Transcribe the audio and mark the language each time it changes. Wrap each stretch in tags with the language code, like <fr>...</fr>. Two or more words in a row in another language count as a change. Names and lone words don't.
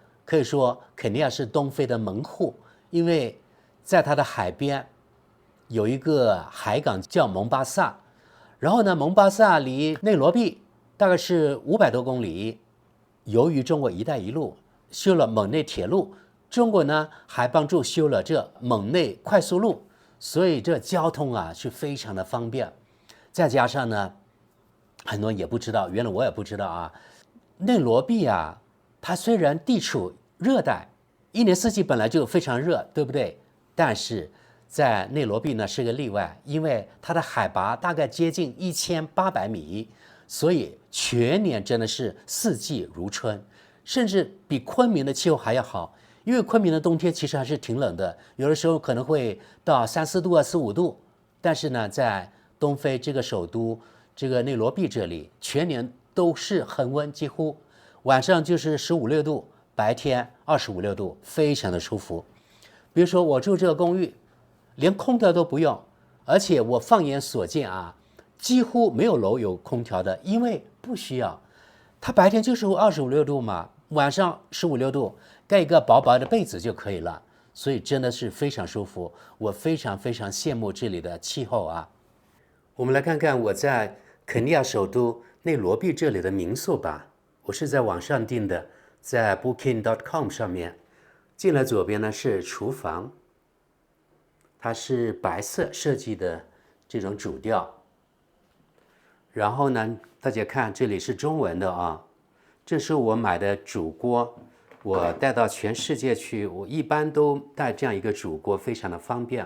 <zh>可以說肯尼亞是東非的門戶，因為在它的海邊有一個海港叫蒙巴薩，然後呢，蒙巴薩離內羅畢大概是500多公里。由於中國“一帶一路”修了蒙內鐵路，中國呢還幫助修了這蒙內快速路，所以這交通啊是非常的方便。再加上呢，很多人也不知道，原來我也不知道啊。內羅畢啊，它雖然地處熱帶，一年四季本來就非常熱，对不對？但是在內羅畢呢是個例外，因為它的海拔大概接近1800米，所以全年真的是四季如春，甚至比昆明的氣候還要好。因為昆明的冬天其實還是挺冷的，有的時候可能會到3、4度啊、4、5度，但是呢，在東非這個首都這個內羅畢這裡，全年都是恆溫，幾乎晚上就是15、16度，白天25、26度，非常的舒服。比如說我住這個公寓，連空調都不用，而且我放眼所見啊，幾乎沒有樓有空調的，因為不需要。它白天就是25、26度嘛，晚上15、16度，蓋一個薄薄的被子就可以了，所以真的是非常舒服。我非常非常羨慕這裡的氣候啊。我們來看看我在肯尼亞首都內羅畢這裡的民宿吧。我是在網上訂的，在 Booking.com 上面。進來左邊呢是廚房，它是白色設計的這種主調。然後呢，大家看這裡是中文的啊。這是我買的煮鍋，我帶到全世界去，我一般都帶這樣一個煮鍋，非常的方便。</zh>